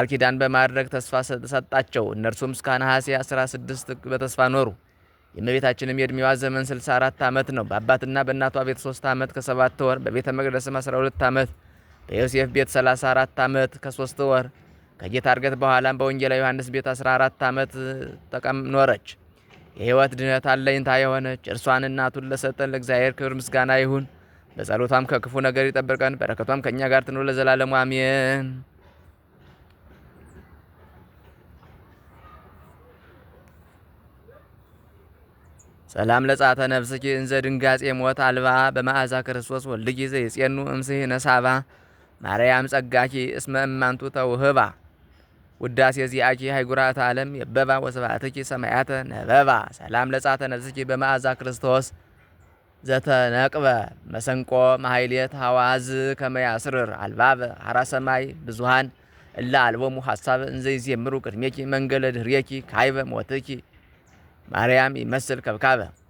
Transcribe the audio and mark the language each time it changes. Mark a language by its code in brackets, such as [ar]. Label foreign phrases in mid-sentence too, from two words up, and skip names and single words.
[am] ኪዳን በማድረግ ተስፋ ሰጣቸው። እነርሱም እስከ ነሐሴ 16 በተስፋ ኖሩ። የእመቤታችንም የዕድሜዋ ዘመን 64 ዓመት ነው። በአባትና በእናቷ ቤት 3 ዓመት ከ7 ወር፣ በቤተ መቅደስም 12 ዓመት፣ በዮሴፍ ቤት 34 ዓመት ከ3 ወር፣ ከጌታ ዕርገት በኋላም በወንጌላዊ ዮሐንስ ቤት 14 ዓመት ኖረች። የሕይወት ድነት አለኝታ የሆነች እርሷን እናቱን ለሰጠን ለእግዚአብሔር ክብር ምስጋና ይሁን። በጸሎቷም ከክፉ ነገር ይጠብቀን፣ በረከቷም ከእኛ ጋር ትኑር ለዘላለሙ አሜን። [gez] ሰላም ለጻተ ነፍስኪ እንዘ ድንጋጼ ሞት አልባ በመዓዛ ክርስቶስ ወልድኪ ዘይጼኑ እምስህ ነሳባ ማርያም ጸጋኪ እስመ እማንቱ ተውህባ ውዳሴ ዚአኪ ሃይጉራተ ዓለም የበባ ወስብሐትኪ ሰማያተ ነበባ። ሰላም ለጻተ ነፍስኪ በመዓዛ ክርስቶስ ዘተነቅበ መሰንቆ ማህሌት ሐዋዝ ከመያስርር አልባበ ሐራ ሰማይ ብዙሃን እላ አልቦሙ ሐሳብ እንዘ ይዜምሩ ቅድሜኪ መንገለ ድህሬኪ ካይበ ሞትኪ ማርያም ይመስል ከብካበ